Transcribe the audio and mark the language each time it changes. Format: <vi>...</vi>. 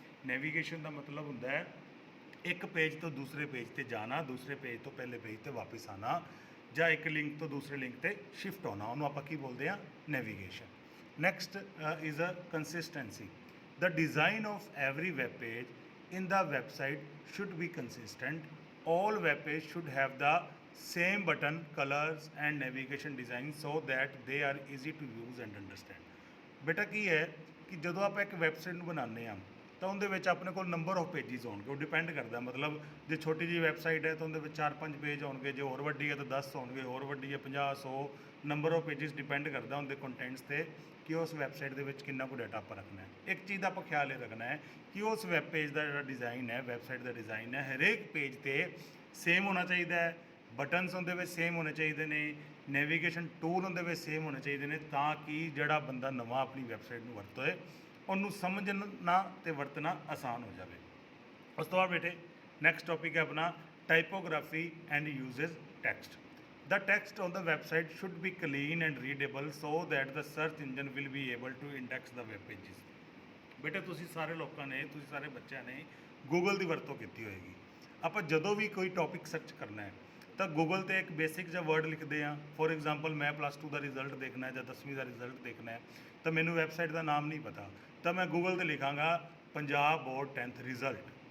<pa>Navigation ਦਾ ਮਤਲਬ ਹੁੰਦਾ ਹੈ ਇੱਕ ਪੇਜ ਤੋਂ ਦੂਸਰੇ ਪੇਜ ਤੇ ਜਾਣਾ, ਦੂਸਰੇ ਪੇਜ ਤੋਂ ਪਹਿਲੇ ਪੇਜ ਤੇ ਵਾਪਸ ਆਣਾ, ਜਾਂ ਇੱਕ ਲਿੰਕ ਤੋਂ ਦੂਸਰੇ ਲਿੰਕ ਤੇ ਸ਼ਿਫਟ ਹੋਣਾ, ਉਹਨੂੰ ਆਪਾਂ ਕੀ ਬੋਲਦੇ ਹਾਂ, navigation.</pa> <en>Next is a consistency. The design of every web page in the website should be consistent. All web page should have the same button colors and navigation design so that they are easy to use and understand।</en> <pa>ਬੇਟਾ ਕੀ ਹੈ ਕਿ ਜਦੋਂ ਆਪਾਂ ਇੱਕ website ਨੂੰ ਬਣਾਉਂਦੇ ਹਾਂ ਤਾਂ ਤਾਂ ਉਹਦੇ ਵਿੱਚ ਆਪਣੇ ਕੋਲ ਨੰਬਰ ਆਫ ਪੇਜਿਸ ਹੋਣਗੇ। ਉਹ ਡਿਪੈਂਡ ਕਰਦਾ, ਮਤਲਬ ਜੇ ਛੋਟੀ ਜਿਹੀ ਵੈਬਸਾਈਟ ਹੈ ਤਾਂ ਉਹਦੇ ਵਿੱਚ 4-5 ਪੇਜ ਹੋਣਗੇ, ਜੇ ਹੋਰ ਵੱਡੀ ਹੈ ਤਾਂ 10 ਹੋਣਗੇ, ਹੋਰ ਵੱਡੀ ਹੈ 50-100। ਨੰਬਰ ਆਫ ਪੇਜਿਸ ਡਿਪੈਂਡ ਕਰਦਾ ਉਹਦੇ ਕੰਟੈਂਟਸ 'ਤੇ ਕਿ ਉਸ ਵੈਬਸਾਈਟ ਦੇ ਵਿੱਚ ਕਿੰਨਾ ਕੁ ਡਾਟਾ ਆਪਾਂ ਰੱਖਣਾ ਹੈ। ਇੱਕ ਚੀਜ਼ ਦਾ ਆਪਾਂ ਖਿਆਲ ਇਹ ਰੱਖਣਾ ਹੈ ਕਿ ਉਸ ਵੈਬ ਪੇਜ ਦਾ ਜਿਹੜਾ ਡਿਜ਼ਾਈਨ ਹੈ, ਵੈਬਸਾਈਟ ਦਾ ਡਿਜ਼ਾਈਨ ਹੈ, ਹਰੇਕ ਪੇਜ 'ਤੇ ਸੇਮ ਹੋਣਾ ਚਾਹੀਦਾ ਹੈ। ਬਟਨਸ ਉਹਦੇ ਵਿੱਚ ਸੇਮ ਹੋਣੇ ਚਾਹੀਦੇ ਨੇ, ਨੈਵੀਗੇਸ਼ਨ ਟੂਲ ਉਹਦੇ ਵਿੱਚ ਸੇਮ ਹੋਣੇ ਚਾਹੀਦੇ ਨੇ, ਤਾਂ ਕਿ ਜਿਹੜਾ ਬੰਦਾ ਨਵਾਂ ਆਪਣੀ ਵੈਬਸਾਈਟ ਨੂੰ ਵਰਤੇ ਉਹਨੂੰ ਸਮਝਣਾ ਤੇ ਵਰਤਣਾ ਆਸਾਨ ਹੋ ਜਾਵੇ। ਉਸ ਤੋਂ ਬਾਅਦ ਬੇਟੇ ਨੈਕਸਟ ਟੌਪਿਕ ਹੈ ਆਪਣਾ</pa> <en>Typography and uses text. The text on the website should be clean and readable so that the search engine will be able to index the web pages।</en> <pa>ਬੇਟੇ ਤੁਸੀਂ ਸਾਰੇ ਲੋਕਾਂ ਨੇ, ਤੁਸੀਂ ਸਾਰੇ ਬੱਚਿਆਂ ਨੇ ਗੂਗਲ ਦੀ ਵਰਤੋਂ ਕੀਤੀ ਹੋਏਗੀ। ਆਪਾਂ ਜਦੋਂ ਵੀ ਕੋਈ ਟੌਪਿਕ ਸਰਚ ਕਰਨਾ ਹੈ ਤਾਂ ਗੂਗਲ ਤੇ ਇੱਕ ਬੇਸਿਕ ਜਿਹਾ ਵਰਡ ਲਿਖਦੇ ਹਾਂ। ਫੋਰ ਐਗਜ਼ਾਮਪਲ ਮੈਂ +2 ਦਾ ਰਿਜ਼ਲਟ ਦੇਖਣਾ ਹੈ ਜਾਂ 10ਵੀਂ ਦਾ ਰਿਜ਼ਲਟ ਦੇਖਣਾ ਹੈ, ਤਾਂ ਮੈਨੂੰ ਵੈਬਸਾਈਟ ਦਾ ਨਾਮ ਨਹੀਂ ਪਤਾ, ਤਾਂ ਮੈਂ ਗੂਗਲ ਤੇ ਲਿਖਾਂਗਾ ਪੰਜਾਬ ਬੋਰਡ 10th ਰਿਜ਼ਲਟ।</pa>